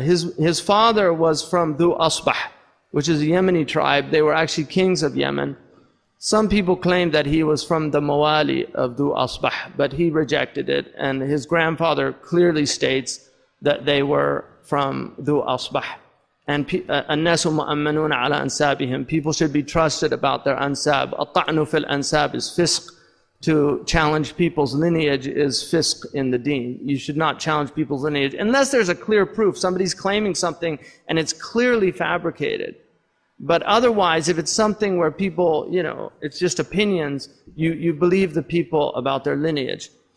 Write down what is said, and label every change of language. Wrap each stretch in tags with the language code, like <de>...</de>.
<en>His father was from Dhu Asbah, which is a Yemeni tribe. They were actually kings of Yemen. Some people claim that he was from the Mawali of Dhu Asbah, but he rejected it, and his grandfather clearly states that they were from Dhu Asbah.</en> <ar>And الناس مؤمنون على أنسابهم.</ar> <en>People should be trusted about their ansab.</en> <ar>الطعن في الأنساب</ar> <en>is fisq. To challenge people's lineage is fisq in the deen. You should not challenge people's lineage unless there's a clear proof. Somebody's claiming something and it's clearly fabricated. But otherwise, if it's something where people, you know, it's just opinions, you believe the people about their lineage.</en>